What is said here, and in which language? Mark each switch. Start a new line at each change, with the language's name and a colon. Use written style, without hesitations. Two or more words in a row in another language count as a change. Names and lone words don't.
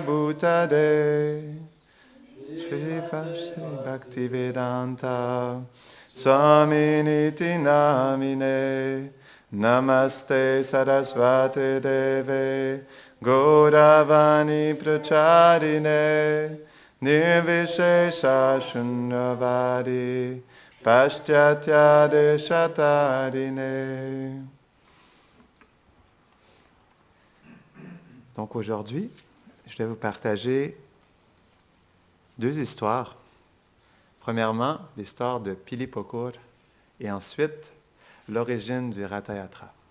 Sanskrit: Bhutade, Shri Vaishnavi Bhaktivedanta, Swaminiti Namine, Namaste Sarasvati Deve, Gauravani Pracharine, Nirvishesha Shunyavadi, Paschatya Deshatarine.
French: Donc aujourd'hui, je vais vous partager deux histoires. Premièrement, l'histoire de Pili Pokur et ensuite l'origine du Ratha Yatra.